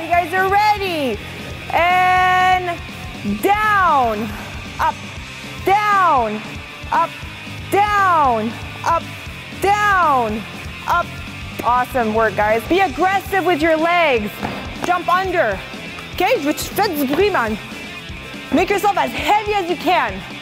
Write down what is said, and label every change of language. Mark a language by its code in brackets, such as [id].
[en] You guys are ready. And down, up, down, up, down, up, down, up. Awesome work, guys. Be aggressive with your legs. Jump under. [fr] Okay, faites du bruit, man. [en] Make yourself as heavy as you can.